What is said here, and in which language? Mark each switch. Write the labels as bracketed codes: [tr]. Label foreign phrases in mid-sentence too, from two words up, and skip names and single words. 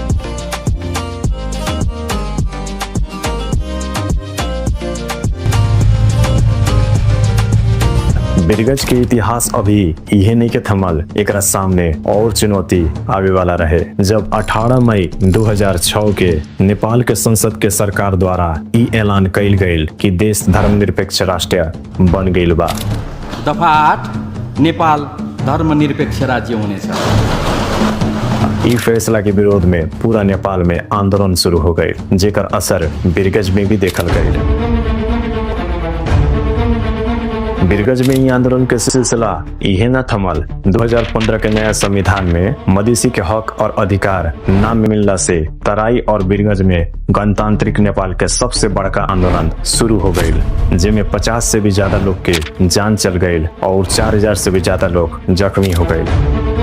[bho] बिरगंज के इतिहास अभी यह नहीं के थमल, एकरा सामने और चुनौती आवे वाला रहे जब 18 मई 2006 के नेपाल के संसद के सरकार द्वारा ई ऐलान कइल गइल कि देश धर्मनिरपेक्ष राष्ट्र बन गइल बा। [ne] दफा 8 नेपाल धर्मनिरपेक्ष राज्य हुनेछ। [bho] ई फैसला के विरोध में पूरा नेपाल में आंदोलन शुरू हो गए, जेकर असर बिरगंज में भी देखल गए। बिरगंज में ही आंदोलन के सिलसिला यह न थमल। 2015 के नया संविधान में मधेसी के हक और अधिकार न मिलने से तराई और बिरगंज में गणतांत्रिक नेपाल के सबसे बड़का आंदोलन शुरू हो गयी, जिसमें 50 से भी ज्यादा लोग के जान चल गयी और 4000 से भी ज्यादा लोग जख्मी हो गए।